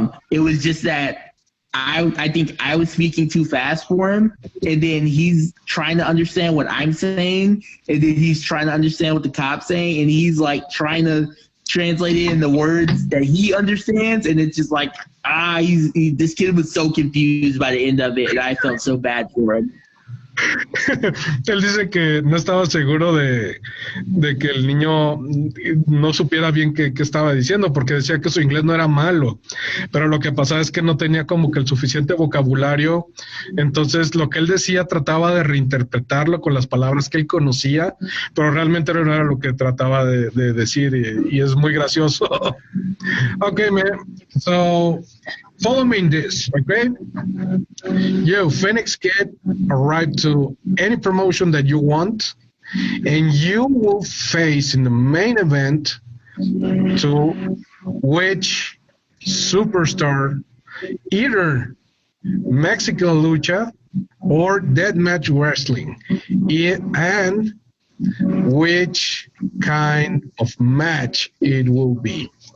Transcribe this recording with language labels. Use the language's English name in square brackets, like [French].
[English] It was just that I think I was speaking too fast for him, and then he's trying to understand what I'm saying, and then he's trying to understand what the cop's saying, and he's like trying to translate it in the words that he understands, and it's just like, this kid was so confused by the end of it, and I felt so bad for him. [Spanish] Él dice que no estaba seguro de que el niño no supiera bien qué estaba diciendo, porque decía que su inglés no era malo, pero lo que pasaba es que no tenía como que el suficiente vocabulario, entonces lo que él decía trataba de reinterpretarlo con las palabras que él conocía, pero realmente no era lo que trataba de decir, y es muy gracioso. [English] Okay, man, so follow me in this, okay? You, Phoenix Kid, arrive to any promotion that you want, and you will face in the main event to which superstar, either Mexican lucha or deathmatch wrestling, and which kind of match it will be.